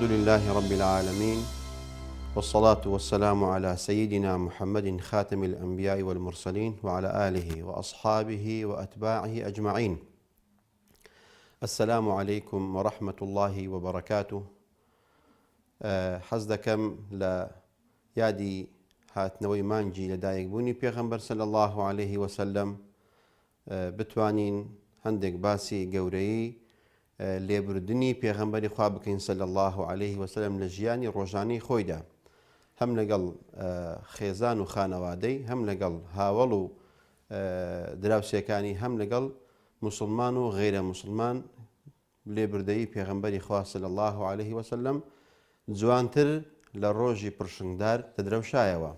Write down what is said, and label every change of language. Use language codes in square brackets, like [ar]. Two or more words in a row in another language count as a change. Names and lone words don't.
[ar] لله رب العالمين، والصلاة والسلام على سيدنا محمد خاتم الأنبياء والمرسلين وعلى آله وأصحابه وأتباعه أجمعين. السلام عليكم ورحمة الله وبركاته. [ckb] حەز دەکەم لە یادی هاتنەوەی مانگی لەدایکبوونی پێغەمبەر [ar] صلی الله عليه وسلم [ckb] بتوانین هەندێک باسی گەورەی لێبوردنی پێغەمبەری خوا بکەین [ar] صلی الله عليه وسلم [ckb] لە ژیانی ڕۆژانەی خۆیدا، هەم لەگەڵ خێزان و خانەوادەی، هەم لەگەڵ هاوڵ و دراوسێکانی، هەم لەگەڵ مسلمان و غیرە مسلمان لێبوردەی پێغەمبەری خوا [ar] صلی الله عليه وسلم [ckb] جوانتر لە ڕۆژی پرشنگدار دەدرەوشایەوە.